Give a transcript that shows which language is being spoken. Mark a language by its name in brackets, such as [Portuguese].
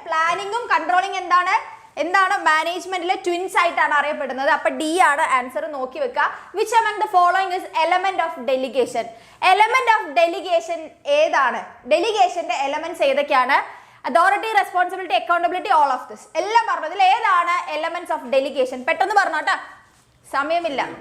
[Malayalam] പ്ലാനിങ്ങും controlling എന്താണ് മാനേജ്മെന്റിലെ twins ആയിട്ടാണ് അറിയപ്പെടുന്നത്. അപ്പൊ ഡി ആണ് ആൻസർ. നോക്കി വെക്കുക. [English] Which among the following is element of delegation? [Malayalam] Element of delegation ഏതാണ്? ഡെലിഗേഷന്റെ എലമെന്റ്സ് ഏതൊക്കെയാണ്? Authority, responsibility, accountability, [English] all of this [Malayalam] എല്ലാം പറഞ്ഞതിൽ ഏതാണ് എലമെന്റ്സ് ഓഫ് ഡെലിഗേഷൻ? പെട്ടെന്ന് പറഞ്ഞോട്ടാ, സമയമില്ല.